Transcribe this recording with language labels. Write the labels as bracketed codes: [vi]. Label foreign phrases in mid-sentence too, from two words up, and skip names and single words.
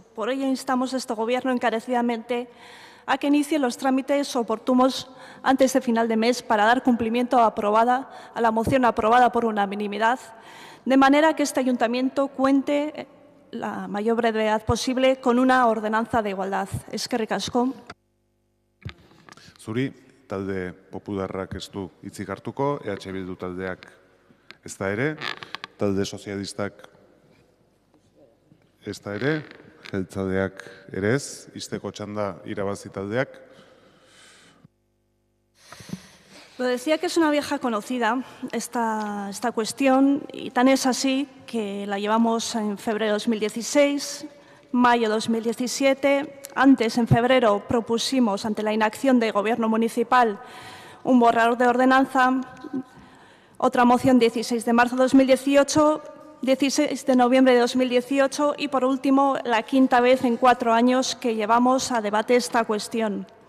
[es] Por ello instamos a este Gobierno encarecidamente a que inicie los trámites oportunos antes de final de mes para dar cumplimiento a la moción aprobada por unanimidad, de manera que este ayuntamiento cuente la mayor brevedad posible con una ordenanza de igualdad. [eu] Eskerrik asko. Zuri, talde popularrak ez du hitzik hartuko, EH Bildu taldeak ez da ere, talde sozialistak ez da ere, jeltzaleak ere ez, izteko txanda irabazi taldeak. [es] Lo decía que es una vieja conocida esta cuestión y tan es así que la llevamos en febrero de 2016, mayo de 2017. Antes, en febrero, propusimos ante la inacción del Gobierno municipal un borrador de ordenanza, otra moción 16 de marzo de 2018, 16 de noviembre de 2018 y, por último, la quinta vez en 4 años que llevamos a debate esta cuestión.